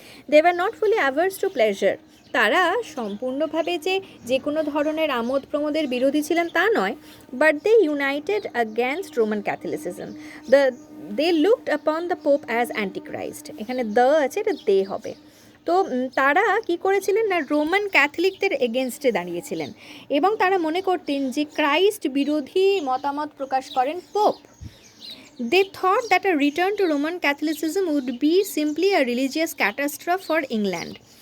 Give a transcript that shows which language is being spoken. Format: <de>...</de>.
<en>They were not fully averse to pleasure.</en> <bn>তারা সম্পূর্ণভাবে যে কোনো ধরনের আমোদ প্রমোদের বিরোধী ছিলেন তা নয়,</bn> <en>But they united against Roman Catholicism. They looked upon the pope as Antichrist,</en> <bn>এখানে দ্য আছে, এটা দে হবে। তো তারা কি করেছিলেন না, রোমান ক্যাথলিকদের এগেনস্টে দাঁড়িয়েছিলেন এবং তারা মনে করতেন যে ক্রাইস্ট বিরোধী মতামত প্রকাশ করেন pope.</bn> <en>They thought that a return to Roman Catholicism would be simply a religious catastrophe for England.</en>